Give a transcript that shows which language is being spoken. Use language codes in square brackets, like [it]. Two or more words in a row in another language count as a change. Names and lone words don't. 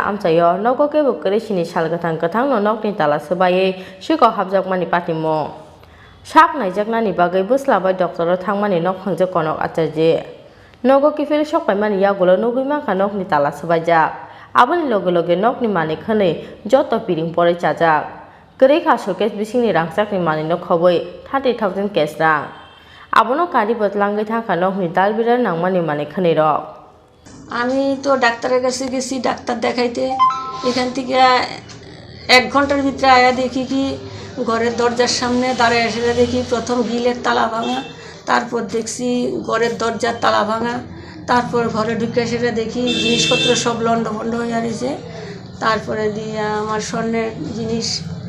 [trp] amchayo nogoke bukari sini sal kathang no nokni tala sebaye sikok habjakmani pati mung sak naijaknani bagai buslabai doctor thangmani nok phangje konok achaje Nogo kifil sok paimani yagulo nugui manka nokni tala sebajak aboni loge nokni mani khane joto piring pore chajak koreikha showcase bisingni rangchakni mani no khoboi 30000 cash rang abono kari botlangai thaka nokni dalbirar nangmani mani khane rok [bn] আমি তো ডাক্তারের কাছে গেছি ডাক্তার দেখাইতে এখান থেকে 1 ঘন্টার ভিতরে আয়া দেখি কি ঘরের দরজার সামনে দাঁড়ায় এসে দেখি প্রথম গিলের তালা ভাঙা তারপর দেখছি ঘরের দরজার তালা ভাঙা তারপর ঘরে ঢুকে সেটা দেখি জিনিসপত্র সব লন্ডভন্ড হয়ে রয়েছে তারপরে দিয়ে আমার স্বর্ণের জিনিস